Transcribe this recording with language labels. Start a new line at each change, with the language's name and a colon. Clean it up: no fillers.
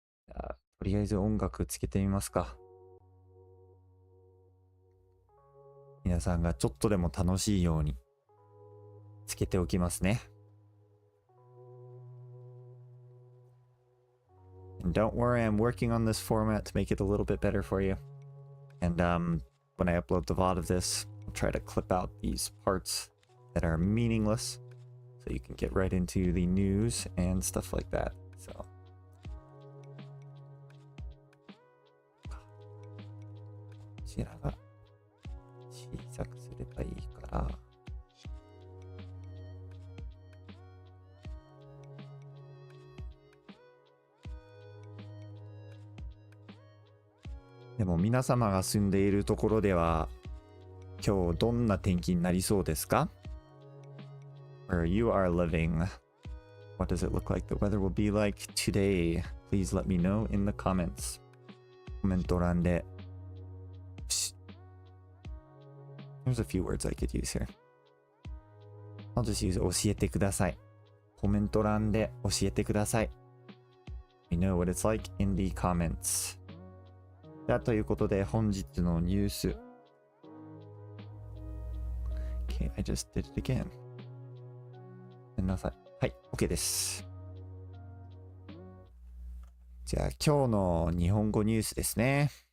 Japanese: とりあえず音楽つけてみますか。皆さんがちょっとでも楽しいようにつけておきますね。
English: And don't worry, I'm working on this format to make it a little bit better for you. And when I upload the VOD of this, I'll try to clip out these parts that are meaningless so you can get right into the news and stuff like that. So.
Japanese: こちらが小さくすればいいから。でも皆様が住んでいるところでは今日どんな天気になりそうですか？
English: Where you are living, what does it look like the weather will be like today? Please let me know in the comments.
Japanese: コメント欄で。
English: There's a few words I could use here. I'll just use
Japanese: 教えてください。コメント欄で教えてください。
English: You know what it's like in the comments.
Japanese: ということで本日のニュース。
English: Okay, I just did it again.
Japanese: ごめんなさい。はい、OK です。じゃあ今日の日本語ニュースですね。